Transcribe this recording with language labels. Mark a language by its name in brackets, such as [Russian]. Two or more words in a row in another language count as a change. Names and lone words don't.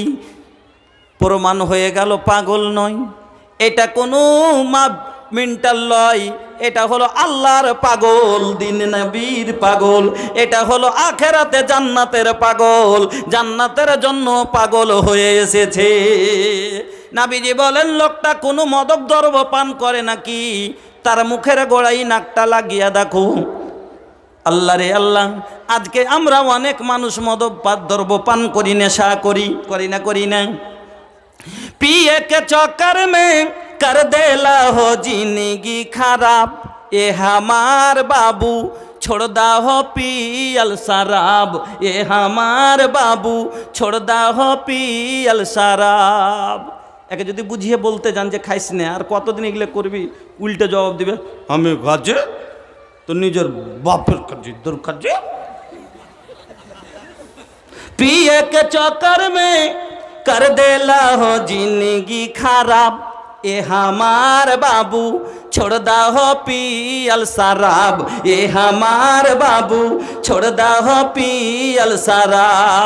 [Bangla] প্রমাণ হয়ে গেল পাগল নয়, এটা কোনো মেন্টাল লয়, এটা হলো আল্লাহর পাগল, দিন নবীর পাগল, এটা হলো আখেরাতে জান্নাতের পাগল, জান্নাতের জন্য পাগল হয়ে এসেছে। নবীজি বলেন, লোকটা কোনো মদক দ্রব্য পান করে নাকি? তার মুখের গোড়ায় নাকটা লাগিয়ে দেখো। আল্লাহ রে আল্লাহ, আজকে আমরা অনেক মানুষ মদক দ্রব্য পান করি, নেশা করি না। [Bhojpuri] पिए के चक्कर में कर देला हो जिंदगी खराब, ये हमार बाबू छोड़ दा हो पियल शराब, ये हमार बाबू छोड़ दा हो पियल शराब। [Bangla] একে যদি বুঝিয়ে বলতে যান যে খাইস না, আর কতদিন এগুলো করবি, উল্টে জবাব দিবে, আমি কাজে তো নিজের বাপের কাজে দরকার যে। [Bhojpuri] पिए के चक्कर में कर देला हो जिंदगी खराब, ए हमार बाबू छोड़ दो पियल शराब, ये हमार बाबू छोड़ दो पियल शराब।